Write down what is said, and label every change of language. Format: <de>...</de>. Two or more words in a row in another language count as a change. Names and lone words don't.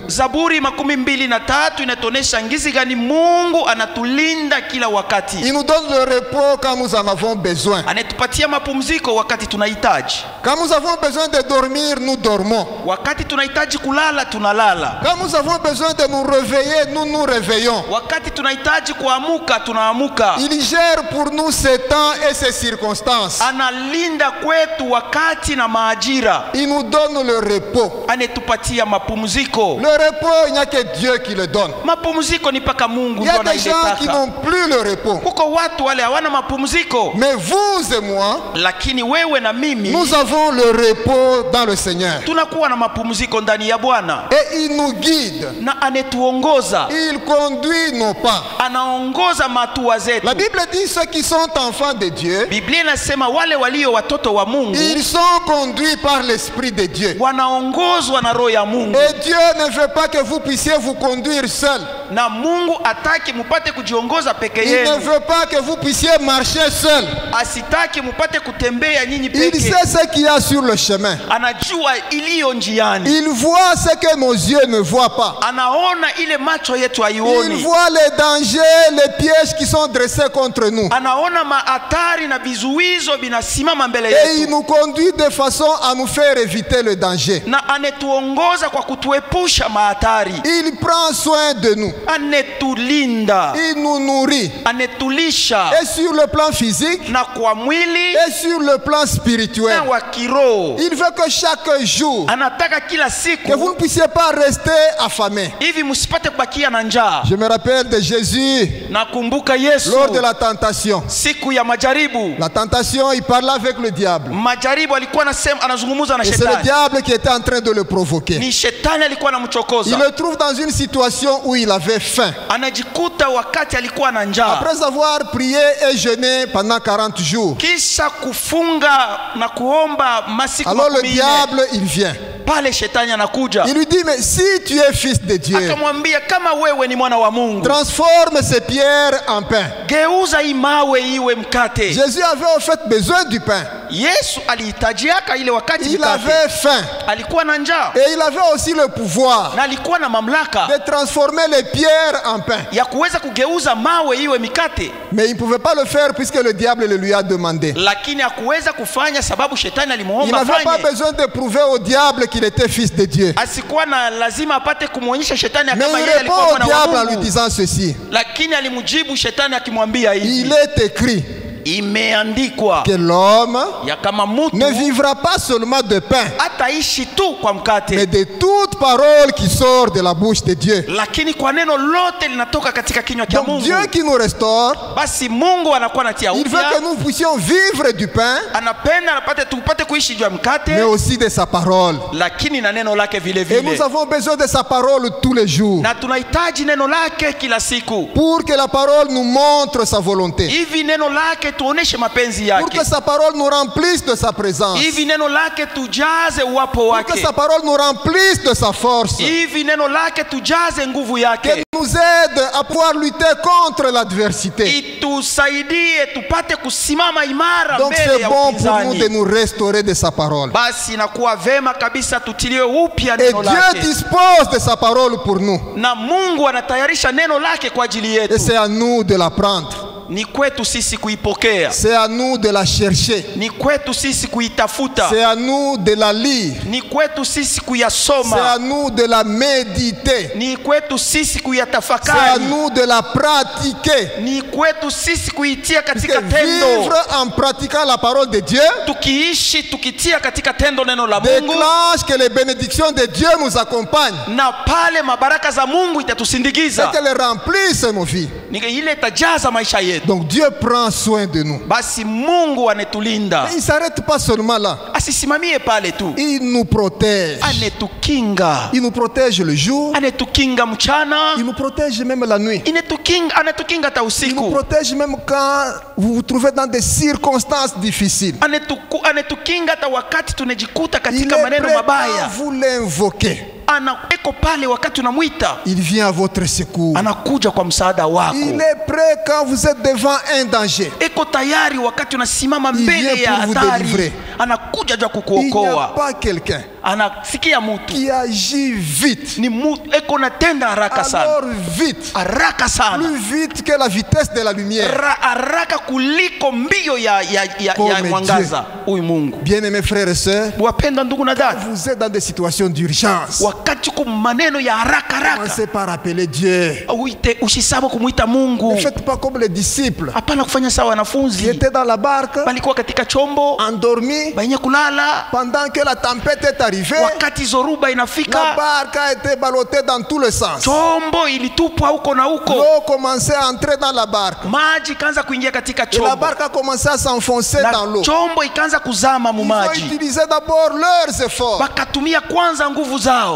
<sw>Zaburi 23 inatuonesha ngizi gani Mungu anatulinda kila wakati.</sw> <fr>Il nous donne le repos quand nous en avons besoin.</fr> <sw>Anatupatia mapumziko wakati tunahitaji.</sw> <fr>Quand nous avons besoin de dormir, nous dormons.</fr> <sw>Wakati tunahitaji kulala, tunalala.</sw> <fr>Quand nous avons besoin de nous réveiller, nous nous réveillons.</fr> <sw>Wakati tunahitaji kuamuka, tunaamuka. kutulinda,</sw> <fr>Il gère pour nous ces temps et ces circonstances.</fr> <sw>analinda kwetu wakati na majira,</sw> <fr>Il nous donne le repos.</fr> <sw>anetupatia mapumziko.</sw> <fr>Le repos, il n'y a que Dieu qui le donne.</fr> <sw>Mapumziko ni paka Mungu</sw> <fr>Il y a</fr> <sw>ndo</sw> <fr>des gens qui</fr> <sw>anailetaka.</sw> <fr>n'ont plus le repos.</fr> <sw>Kuko watu wale hawana mapumziko,</sw> <fr>Mais vous et moi,</fr> <sw>lakini wewe na mimi</sw> <fr>nous avons le repos dans le Seigneur.</fr> <sw>tunakuwa na mapumziko ndani ya Bwana,</sw> <fr>Et il nous guide.</fr> <sw>na anetuongoza,</sw> <fr>Il conduit nos pas.</fr> <sw>anaongoza matua zetu.</sw> <fr>La Bible dit ceux qui sont enfants de Dieu,</fr> <sw>Biblia inasema wale walio watoto wa Mungu</sw> <fr>ils sont conduits par l'Esprit de Dieu.</fr> <sw>wanaongozwa na roho ya Mungu.</sw> <fr>Et Dieu ne veut pas que vous puissiez vous conduire seul.</fr> <sw>Na Mungu ataki mupate kujiongoza peke</sw> <fr>Il ne</fr> <sw>yenu,</sw> <fr>veut pas que vous puissiez marcher seul.</fr> <sw>asitaki mupate kutembea nyinyi</sw> <fr>Il</fr> <sw>peke.</sw> <fr>sait ce qu'il y a sur le chemin.</fr> <sw>Anajua iliyo njiani,</sw> <fr>Il voit ce que nos yeux ne voient pas.</fr> <sw>anaona ile macho yetu</sw> <fr>Il</fr> <sw>haioni,</sw> <fr>voit les dangers, les pièges qui sont dressés contre nous.</fr> <sw>anaona mahatari na vizuizo vinasimama mbele</sw> <fr>Et il</fr> <sw>yetu,</sw> <fr>nous conduit de façon à nous faire éviter le danger.</fr> <sw>na anetuongoza kwa kutuepusha mahatari,</sw> <fr>Il prend soin de nous.</fr> <sw>anetulinda,</sw> <fr>Il nous nourrit.</fr> <sw>anetulisha,</sw> <fr>Et sur le plan physique,</fr> <sw>na kwa mwili</sw> <fr>et sur le plan spirituel.</fr> <sw>na wa kiroho.</sw> <fr>Il veut que chaque jour,</fr> <sw>Anataka kila</sw> <fr>que</fr> <sw>siku</sw> <fr>vous ne puissiez pas rester affamés.</fr> <sw>hivi msipate kubakia na njaa.</sw> <fr>Je me rappelle de Jésus</fr> <sw>Nakumbuka Yesu</sw> <fr>lors de la tentation.</fr> <sw>siku ya majaribu.</sw> <fr>La tentation, il parlait avec le diable.</fr> <sw>Majaribu alikuwa anazungumza na</sw> <fr>Et c'est le</fr> <sw>shetani,</sw> <fr>diable qui était en train de le provoquer.</fr> <sw>ni shetani alikuwa</sw> <fr>Il</fr> <sw>anamchokoza.</sw> <fr>le trouve dans une situation où il avait faim.</fr> <sw>Anajikuta wakati alikuwa na njaa,</sw> <fr>Après avoir prié et jeûné pendant 40 jours,</fr> <sw>kisha kufunga na kuomba masiku</sw> <fr>alors le</fr> <sw>40.</sw> <fr>diable, il vient.</fr> <sw>Pale shetani anakuja,</sw> <fr>Il lui dit, mais si tu es fils de Dieu,</fr> <sw>akamwambia kama wewe ni mwana wa Mungu,</sw> <fr>transforme ces pierres en pain.</fr> <sw>geuza hii mawe iwe mkate.</sw> <fr>Jésus avait en fait besoin du pain.</fr> <sw>Yesu alihitajiaka ile wakati</sw> <fr>Il</fr> <sw>mkate,</sw> <fr>avait faim.</fr> <sw>alikuwa na njaa</sw> <fr>Et il avait aussi le pouvoir</fr> <sw>na alikuwa na mamlaka</sw> <fr>de transformer les pierres en pain.</fr> <sw>ya kuweza kugeuza mawe iwe mikate,</sw> <fr>Mais il ne pouvait pas le faire puisque le diable le lui a demandé.</fr> <sw>lakini hakuweza kufanya sababu shetani</sw> <fr>Il</fr> <sw>alimuomba</sw> <fr>n'avait pas</fr> <sw>afanye.</sw> <fr>besoin de prouver au diable qu'il était fils de Dieu.</fr> <sw>Asikuwa na lazima apate kumwonyesha shetani</sw> <fr>Mais</fr> <sw>kama</sw> <fr>il</fr> <sw>yeye</sw> <fr>répond</fr> <sw>alikuwa</sw> <fr>au</fr> <sw>mwana</sw> <fr>diable</fr> <sw>wa</sw> <fr>en lui</fr> <sw>Mungu,</sw> <fr>disant ceci.</fr> <sw>lakini alimjibu shetani akimwambia</sw> <fr>Il</fr> <sw>hivi,</sw> <fr>est écrit</fr> <sw>imeandikwa</sw> <fr>que l'homme</fr> <sw>ya kama mtu</sw> <fr>ne vivra pas seulement de pain,</fr> <sw>ataishi tu kwa</sw> <fr>mais</fr> <sw>mkate,</sw> <fr>de toute parole qui sort de la bouche de Dieu.</fr> <sw>lakini kwa neno lote linatoka katika kinywa cha</sw> <fr>Donc</fr> <sw>Mungu.</sw> <fr>Dieu qui nous restaure,</fr> <sw>Basi Mungu anakuwa anatia</sw> <fr>il veut que</fr> <sw>upya,</sw> <fr>nous puissions vivre du pain,</fr> <sw>anapenda tupate kuishi juu ya</sw> <fr>mais</fr> <sw>mkate,</sw> <fr>aussi de sa parole.</fr> <sw>lakini na neno lake vile</sw> <fr>Et nous</fr> <sw>vile,</sw> <fr>avons besoin de sa parole tous les jours</fr> <sw>na tunahitaji neno lake kila siku,</sw> <fr>pour que la parole nous montre sa volonté,</fr> <sw>hivi neno lake tuoneshe mapenzi</sw> <fr>pour que</fr> <sw>yake,</sw> <fr>sa parole nous remplisse de sa présence,</fr> <sw>hivi neno lake tujaze uwapo</sw> <fr>pour que</fr> <sw>wake,</sw> <fr>sa parole nous remplisse de sa force,</fr> <sw>hivi neno lake tujaze nguvu</sw> <fr>qu'elle</fr> <sw>yake,</sw> <fr>nous aide à pouvoir lutter contre l'adversité.</fr> <sw>itusaidie tupate kusimama imara</sw> <fr>Donc</fr> <sw>mbele</sw> <fr>c'est</fr> <sw>ya</sw> <fr>bon pour nous de</fr> <sw>upinzani.</sw> <fr>nous restaurer de sa parole.</fr> <sw>Basi inakuwa vema kabisa tutiliwe upya</sw> <fr>Et</fr> <sw>neno</sw> <fr>Dieu</fr> <sw>lake,</sw> <fr>dispose de sa parole pour nous.</fr> <sw>na Mungu anatayarisha neno lake kwa ajili</sw> <fr>Et</fr> <sw>yetu.</sw> <fr>c'est à nous de l'apprendre.</fr> <sw>Ni kwetu sisi kuipokea,</sw> <fr>C'est à nous de la chercher.</fr> <sw>ni kwetu sisi kuitafuta,</sw> <fr>C'est à nous de la lire.</fr> <sw>ni kwetu sisi</sw> <fr>C'est à</fr> <sw>kuyasoma,</sw> <fr>nous de la méditer.</fr> <sw>ni kwetu sisi</sw> <fr>C'est à</fr> <sw>kuyatafakari,</sw> <fr>nous de la pratiquer.</fr> <sw>ni kwetu sisi kuitia</sw> <fr>Parce</fr> <sw>katika</sw> <fr>que</fr> <sw>tendo,</sw> <fr>vivre en pratiquant la parole de Dieu</fr> <sw>tukiishi tukitia katika tendo neno la Mungu,</sw> <fr>déclenche que les bénédictions de Dieu nous accompagnent</fr> <sw>na pale mabaraka za Mungu</sw> <fr>et</fr> <sw>itatusindikiza,</sw> <fr>qu'elles remplissent nos vies.</fr> <sw>ni ile itajaza maisha yetu.</sw> <fr>Donc Dieu prend soin de nous.</fr> <sw>Basi Mungu anetulinda,</sw> <fr>Mais il ne s'arrête pas seulement là.</fr> <sw>asisimamie pale tu,</sw> <fr>Il nous protège.</fr> <sw>anetukinga,</sw> <fr>Il nous protège le jour.</fr> <sw>anetukinga mchana,</sw> <fr>Il nous protège même la nuit.</fr> <sw>anetukinga hata</sw> <fr>Il nous</fr> <sw>usiku,</sw> <fr>protège même quand vous vous trouvez dans des circonstances difficiles.</fr> <sw>anetukinga hata wakati tunajikuta</sw> <fr>Il</fr> <sw>katika</sw> <fr>est</fr> <sw>maneno</sw> <fr>prêt quand</fr> <sw>mabaya,</sw> <fr>vous l'invoquez.</fr> <sw>eko pale wakati unamwita,</sw> <fr>Il vient à votre secours.</fr> <sw>anakuja kwa msaada wako,</sw> <fr>Il est prêt quand vous êtes devant un danger.</fr> <sw>eko tayari wakati unasimama</sw> <fr>Il</fr> <sw>mbele</sw> <fr>vient</fr> <sw>ya</sw> <fr>pour vous</fr> <sw>hatari,</sw> <fr>délivrer.</fr> <sw>anakuja juu ya</sw> <fr>Il n'y a</fr> <sw>kukuokoa.</sw> <fr>pas quelqu'un</fr> <sw>anasikia mtu</sw> <fr>qui agit vite.</fr> <sw>ni mtu eko natenda haraka sana,</sw> <fr>Alors vite,</fr> <sw>haraka sana,</sw> <fr>plus vite que la vitesse de la lumière.</fr> <sw>haraka kuliko mbio ya mwangaza. Huyu Mungu.</sw> <fr>Bien-aimés frères et sœurs,</fr> <sw>Wapenda ndugu na dada,</sw> <fr>vous êtes dans des situations d'urgence.</fr> <sw>wakati ku maneno ya haraka</sw> <fr>Commencez par appeler Dieu.</fr> <sw>usisahau kumuita Mungu.</sw> <fr>Ne faites pas comme les disciples</fr> <sw>Hapana kufanya sawa</sw> <fr>qui</fr> <sw>wanafunzi</sw> <fr>étaient dans la barque,</fr> <sw>walikuwa katika chombo</sw> <fr>endormis,</fr> <sw>benye kulala</sw> <fr>pendant que la tempête est arrivée.</fr> <sw>wakati zoruba</sw> <fr>La</fr> <sw>inafika,</sw> <fr>barque a été ballottée dans tous les sens.</fr> <sw>chombo ilitupwa huko na huko,</sw> <fr>L'eau commençait à entrer dans la barque.</fr> <sw>maji ikaanza kuingia katika</sw> <fr>Et la</fr> <sw>chombo</sw> <fr>barque a commencé à s'enfoncer dans</fr> <sw>na</sw> <fr>l'eau.</fr> <sw>chombo ikaanza kuzama mu</sw> <fr>Ils ont</fr> <sw>maji.</sw> <fr>utilisé d'abord leurs efforts.</fr> <sw>Wakatumia kwanza nguvu zao,</sw>